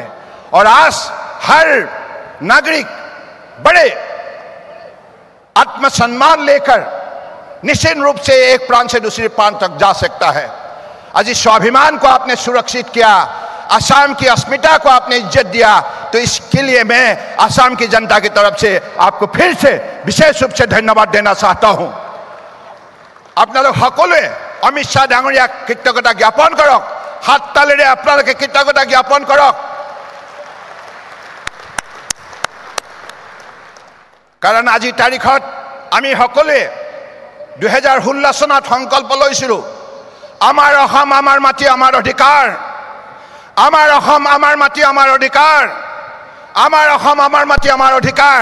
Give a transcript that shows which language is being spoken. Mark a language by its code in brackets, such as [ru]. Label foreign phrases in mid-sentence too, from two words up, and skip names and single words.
[hi] और आज हर नागरिक बड़े आत्मसम्मान लेकर निश्चित रूप से एक प्रांत से दूसरे प्रांत तक जा सकता है। आज इस स्वाभिमान को आपने सुरक्षित किया, असम की अस्मिता को आपने इज्जत दिया, तो इसके लिए मैं असम की जनता की तरफ से आपको फिर से विशेष रूप से धन्यवाद देना चाहता हूं। [as] আপোনালোক সকলোৱে অমিত শ্বাহ ডাঙৰীয়াক কৃতজ্ঞতা জ্ঞাপন কৰক, হাত তালেৰে আপোনালোকে কৃতজ্ঞতা জ্ঞাপন কৰক। কাৰণ আজি তাৰিখত আমি সকলোৱে 2016 চনত সংকল্প লৈছিলোঁ, আমাৰ অসম আমাৰ মাটি আমাৰ অধিকাৰ, আমাৰ অসম আমাৰ মাটি আমাৰ অধিকাৰ, আমাৰ অসম আমাৰ মাটি আমাৰ অধিকাৰ।